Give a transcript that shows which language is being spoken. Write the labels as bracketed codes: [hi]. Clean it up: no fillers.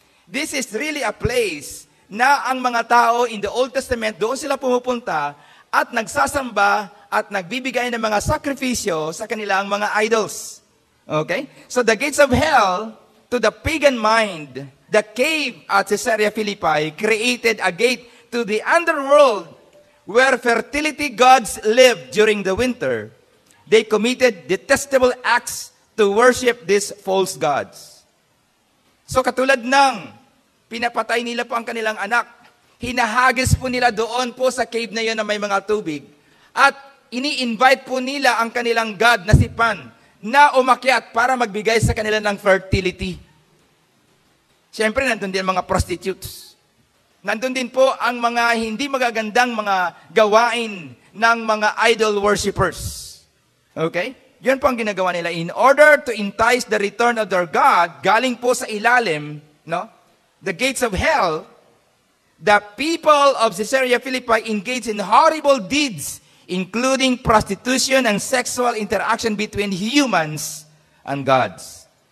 [en] This is really a place [tl] na ang mga tao [en] in the Old Testament, [tl] doon sila pumupunta at nagsasamba at nagbibigay ng mga sakripisyo sa kanilang mga idols. Okay? [en] So the gates of hell, to the pagan mind, the cave at Caesarea Philippi created a gate to the underworld where fertility gods lived during the winter. They committed detestable acts to worship these false gods. [tl] So katulad ng pinapatay nila po ang kanilang anak, hinahagis po nila doon po sa cave na yun na may mga tubig, at ini-invite po nila ang kanilang god na si Pan na umakyat para magbigay sa kanila ng fertility. Siyempre, nandun din mga prostitutes. Nandun din po ang mga hindi magagandang mga gawain ng mga idol worshippers. Okay? Yun po ang ginagawa nila. [en] In order to entice the return of their God, [tl] galing po sa ilalim, no? [en] The gates of hell, the people of Caesarea Philippi engaged in horrible deeds, including prostitution and sexual interaction between humans and gods.